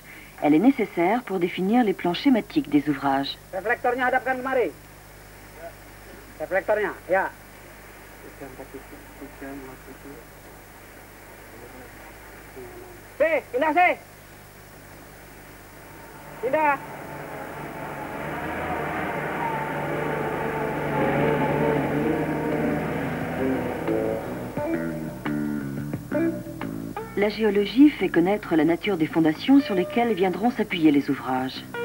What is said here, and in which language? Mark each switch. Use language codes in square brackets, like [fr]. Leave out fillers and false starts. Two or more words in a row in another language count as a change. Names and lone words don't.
[fr] Elle est nécessaire pour définir les plans schématiques des ouvrages. [id] Reflektornya hadapkan kemari. Reflektornya, ya. Pindah sih. Pindah. [fr] La géologie fait connaître la nature des fondations sur lesquelles viendront s'appuyer les ouvrages.